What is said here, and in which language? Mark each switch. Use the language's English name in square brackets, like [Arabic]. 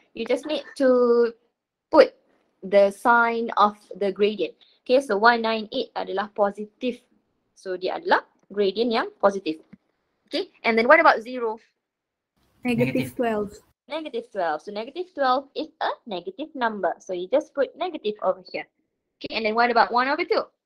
[English] You just need to put the sign of the gradient. [Malay] Okay, so 198 adalah positif. So dia adalah gradient yang positif. [English] Okay, and then what about 0? -12. -12. So -12 is a negative number. So you just put negative over here. Okay, and then what about 1/2?